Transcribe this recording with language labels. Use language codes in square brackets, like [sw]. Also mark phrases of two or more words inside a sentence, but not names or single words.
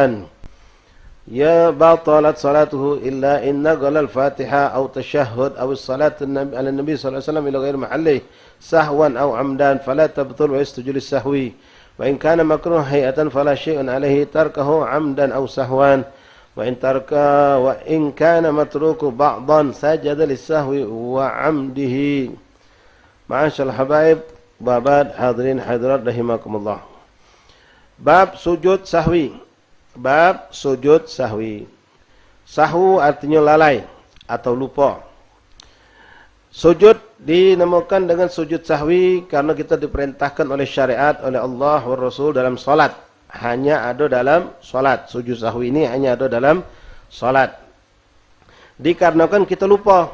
[ar] يا بطلت صلاته إلا إن نقل الفاتحة أو تشهد أو الصلاة على النبي صلى الله عليه وسلم إلى غير محله سهوا أو عمدا فلا تبطل ويسجد للسهو، وإن كان مكروه هيئة فلا شيء عليه تركه عمدا أو سهوا، وإن كان متروك بعضا سجد للسهو وعمده. معاشر الحبايب [id] Babat hadirin hadirat rahimakumullah. Bab sujud sahwi. Bab sujud sahwi. Sahwu artinya lalai atau lupa. Sujud dinamakan dengan sujud sahwi karena kita diperintahkan oleh syariat oleh Allah wa Rasul dalam salat. Hanya ada dalam salat. Sujud sahwi ini hanya ada dalam salat. Dikarenakan kita lupa.